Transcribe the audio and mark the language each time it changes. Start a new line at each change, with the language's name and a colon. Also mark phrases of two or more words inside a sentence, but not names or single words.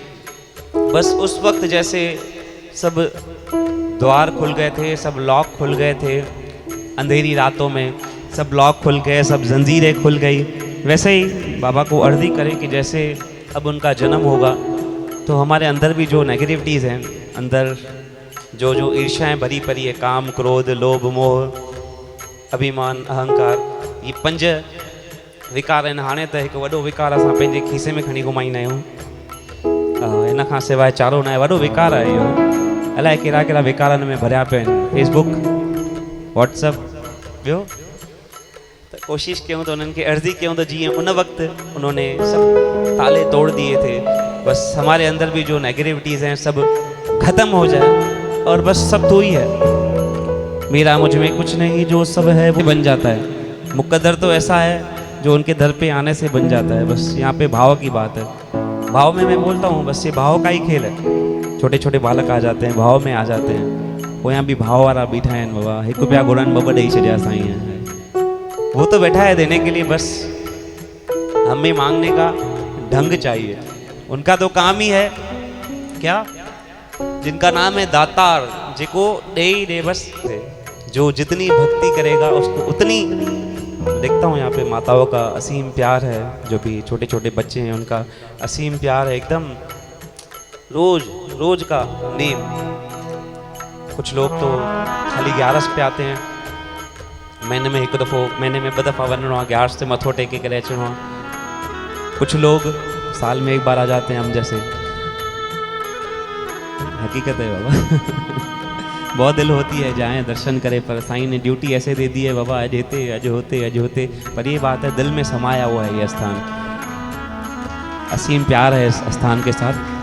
Hindi: बस उस वक्त जैसे सब द्वार खुल गए थे, सब लॉक खुल गए थे, अंधेरी रातों में सब लॉक खुल गए, सब जंजीरें खुल गई, वैसे ही बाबा को अर्जी करें कि जैसे अब उनका जन्म होगा तो हमारे अंदर भी जो नेगेटिविटीज़ हैं, अंदर जो जो ईर्ष्याएँ भरी पड़ी है, काम, क्रोध, लोभ, मोह, अभिमान, अहंकार, ये 5 विकार आहिनि।
Sindhi: हाणे त हिकु वॾो विकार असां पंहिंजे खीसे में खणी घुमाईंदा आहियूं। हिन खां सवाइ चारो न आहे, वॾो विकार आहे इहो। अलाए कहिड़ा कहिड़ा विकारनि में भरिया पिया आहिनि, फेसबुक, व्हाट्सअप, ॿियो त कोशिशि कयूं त उन्हनि खे अर्ज़ी कयूं त जीअं उन वक्त
Hindi: उन्होंने सब ताले तोड़ दिए थे, बस हमारे अंदर भी जो नेगेटिविटीज़ हैं सब ख़त्म हो जाए और बस सब तो ही है, मेरा मुझ में कुछ नहीं, जो सब है वो बन जाता है। मुकद्दर तो ऐसा है जो उनके दर पे आने से बन जाता है। बस यहाँ पे भाव की बात है। भाव में मैं बोलता हूँ, बस ये भाव का ही खेल है। छोटे छोटे बालक आ जाते हैं, भाव में आ जाते हैं। वो यहाँ भी भाव वाला बीठा है बाबा, 1 रुपया
Sindhi: घुरनि 2 ॾेई छॾिया
Hindi: साईं है। वो तो बैठा है देने के लिए, बस हमें मांगने का ढंग चाहिए। उनका तो काम ही है क्या, जिनका नाम है दातार, जिको दे ही दे, बस जो जितनी भक्ति करेगा उसको उतनी। देखता हूँ यहाँ पे माताओं का असीम प्यार है, जो भी छोटे छोटे बच्चे हैं उनका असीम प्यार है, एकदम रोज रोज का नेम। कुछ लोग तो खाली 11 पे आते हैं, महीने में 1 दफ़ो, महीने में 2 दफ़ा
Sindhi: वञिणो आहे, 11 से मथो टेके करे अचिणो आहे।
Hindi: कुछ लोग साल में 1 बार आ जाते हैं, हम जैसे। हकीकत है बाबा। बहुत दिल होती है जाएं दर्शन करें, पर साईं ने ड्यूटी ऐसे दे दी है बाबा, अज होते। पर ये बात है, दिल में समाया हुआ है ये स्थान, असीम प्यार है इस स्थान के साथ।